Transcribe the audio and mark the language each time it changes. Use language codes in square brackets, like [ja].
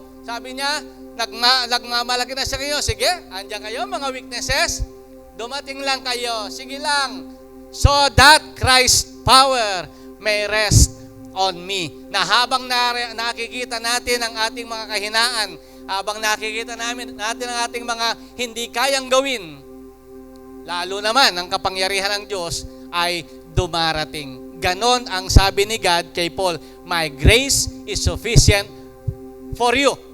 [tl] Sabi niya, nagmamalaki na siya kayo. Sige, andyan kayo, mga weaknesses. Dumating lang kayo. Sige lang. [en] So that Christ's power may rest on me. [tl] Na habang nakikita natin ang ating mga kahinaan, habang nakikita natin ang ating mga hindi kayang gawin, lalo naman ang kapangyarihan ng Diyos ay dumarating. Ganon ang sabi ni God kay Paul, [en] my grace is sufficient for you.